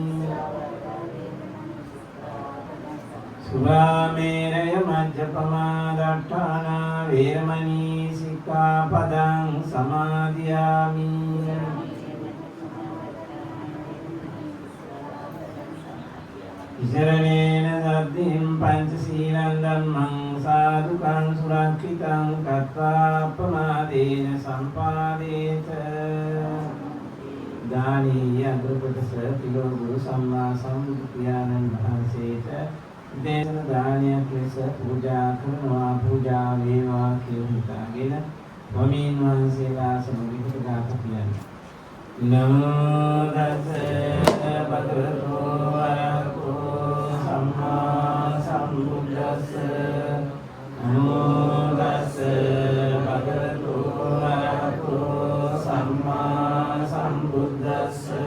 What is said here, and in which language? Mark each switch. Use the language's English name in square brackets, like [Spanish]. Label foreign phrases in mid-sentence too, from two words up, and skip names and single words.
[Pali] සුරාමේරය මජ්ජපමා දට්ඨානා වේරමණී සික්ඛාපදං සමාදියාමි ඉසරණේන සද්ධින් පංචශීලං ධම්මං සාදුකං සුරක්ඛිතං කତ୍වා අපමාදේන සම්පාදේත දානීය [Sinhala] අග්‍රකොටස පිළොව ගුරු සම්මා සම්බුදු පියාණන් වහන්සේට දේශන දානයක් ලෙස පූජා කරනවා පූජා වේවා කියලා හිතාගෙන වමීන් වහන්සේලා සමගිට ගාථා කියන්නේ [Pali] නමෝ තස්ස භගවතු වරහතෝ සම්මා සම්බුද්දස්ස නමෝ තස්ස භගවතු වරහතෝ සම්මා සම්බුද්දස්ස